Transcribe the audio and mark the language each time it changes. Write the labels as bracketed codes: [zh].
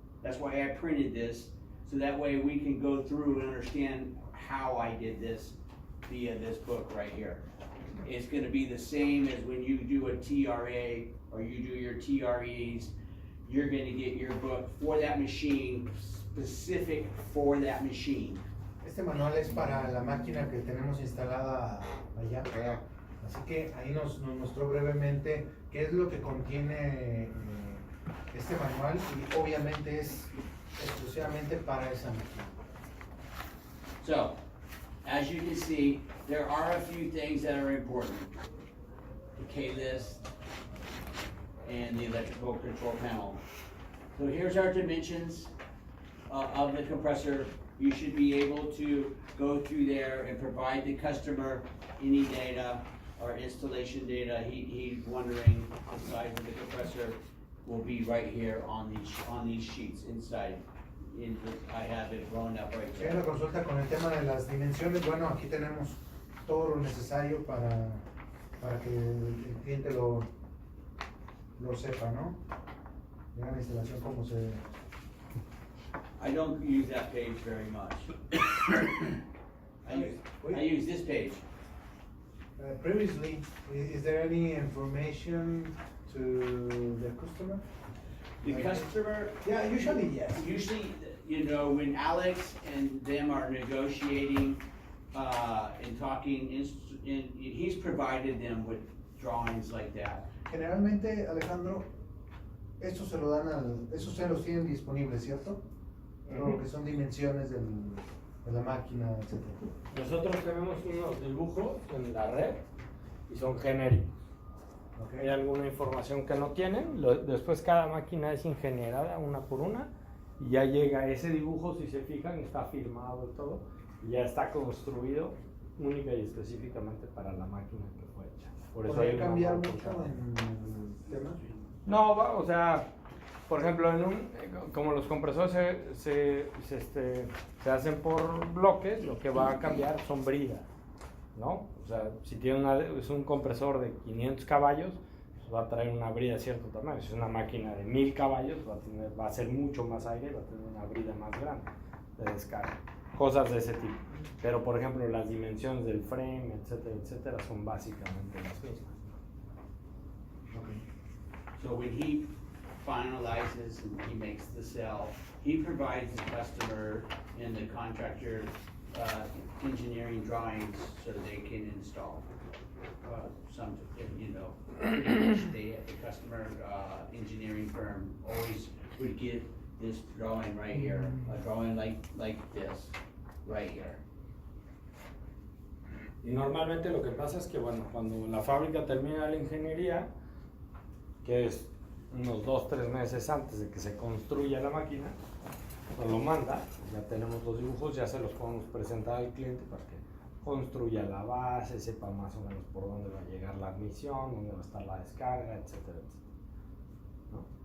[en] That's why I printed this, so that way we can go through and understand how I did this via this book right here. It's gonna be the same as when you do a TRA or you do your TREs. You're gonna get your book for that machine, specific for that machine. [es] Este manual es para la máquina que tenemos instalada allá. Así que ahí nos mostró brevemente qué es lo que contiene este manual y obviamente es exclusivamente para esa máquina. [en] So, as you can see, there are a few things that are important. The K-list and the electrical control panel. So here's our dimensions of the compressor. You should be able to go through there and provide the customer any data or installation data. He's wondering the size of the compressor will be right here on these sheets inside. I have it blown up right [es] Si hay [en] there. [es] una consulta con el tema de las dimensiones, bueno, aquí tenemos todo lo necesario para que el cliente lo sepa, ¿no? Ya la instalación como se ve. [en] I don't use that page very much. I use this page. Previously, is there any information to the customer? The customer, Yeah, usually yes. usually, you know, when Alex and them are negotiating, and talking, he's provided them with drawings like that. [es] Generalmente, Alejandro, estos se lo dan estos ustedes los tienen disponibles, ¿cierto? Todo lo que son dimensiones de la máquina, etc. Nosotros tenemos unos dibujos en la red y son genéricos. [en] Okay. [es] Hay alguna información que no tienen, después cada máquina es ingeniada una por una y ya llega ese dibujo, si se fijan, está firmado y todo, y ya está construido única y específicamente para la máquina que fue hecha. Por eso hay ¿Podría una cambiar marca mucho cada- en el tema? No, o sea, por ejemplo, como los compresores se hacen por bloques, lo que va a cambiar son bridas, ¿no? O sea, si tiene es un compresor de 500 caballos, pues va a traer una brida de cierto tamaño. Si es una máquina de 1000 caballos, va a ser mucho más aire y va a tener una brida más grande de descarga. Cosas de ese tipo. Pero, por ejemplo, las dimensiones del frame, etcétera, etcétera, son básicamente las mismas. [en] Okay. So when he finalizes and he makes the sell, he provides the customer and the contractor, engineering drawings so they can install. Some, you know, the customer, engineering firm always would get this drawing right here, a drawing like this, right here. [es] Y normalmente lo que pasa es que, bueno, cuando la fábrica termina la ingeniería, que es unos 2-3 meses antes de que se construya la máquina, nos lo manda, ya tenemos los dibujos, ya se los podemos presentar al cliente para que construya la base, sepa más o menos por dónde va a llegar la admisión, dónde va a estar la descarga, etcétera, etcétera, ¿no?